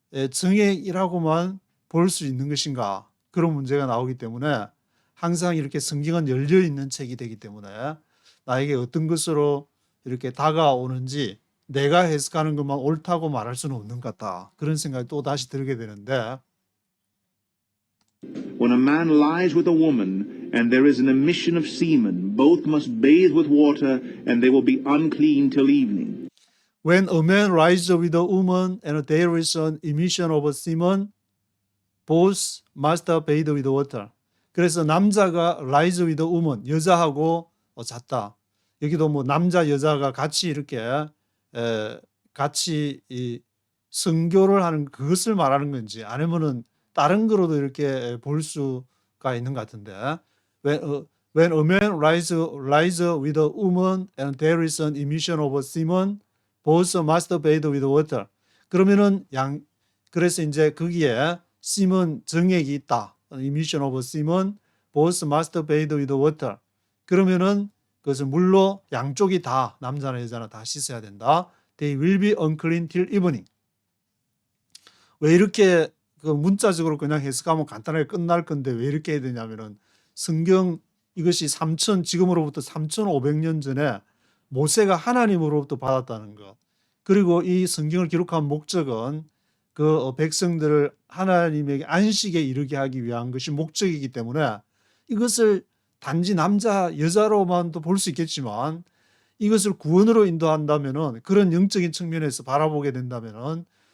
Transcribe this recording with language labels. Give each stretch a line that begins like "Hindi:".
Korean: 정액이라고만 볼 수 있는 것인가 그런 문제가 나오기 때문에 항상 이렇게 성경은 열려있는 책이 되기 때문에 나에게 어떤 것으로 이렇게 다가오는지 내가 해석하는 것만 옳다고 말할 수는 없는 것 같다. 그런 생각이 또 다시 들게 되는데
English: When a man lies with a woman and there is an emission of semen, both must bathe with water and they will be unclean till evening. When a man lies with a woman and there is an emission of semen, both must bathe with water.
Korean: 그래서 남자가
English: lies with a woman,
Korean: 여자하고 잤다. 여기도 뭐 남자 여자가 같이 이렇게 같이 이 성교를 하는 그것을 말하는 건지 아니면은 다른 거로도 이렇게 볼 수가 있는 것 같은데
English: when a man lies with a woman and there is an emission of semen, both must bathe with water.
Korean: 그러면은 그래서 이제 거기에
English: semen
Korean: 정액이 있다.
English: emission of semen, both must bathe with water.
Korean: 그러면은 그것은 물로 양쪽이 다 남자나 여자나 다 씻어야 된다.
English: They will be unclean till evening.
Korean: 왜 이렇게 그 문자적으로 그냥 해석하면 간단하게 끝날 건데 왜 이렇게 해야 되냐면은 성경 이것이 지금으로부터 3,500년 전에 모세가 하나님으로부터 받았다는 것. 그리고 이 성경을 기록한 목적은 그 백성들을 하나님에게 안식에 이르게 하기 위한 것이 목적이기 때문에 이것을 단지 남자 여자로만도 볼 수 있겠지만 이것을 구원으로 인도한다면은 그런 영적인 측면에서 바라보게 된다면은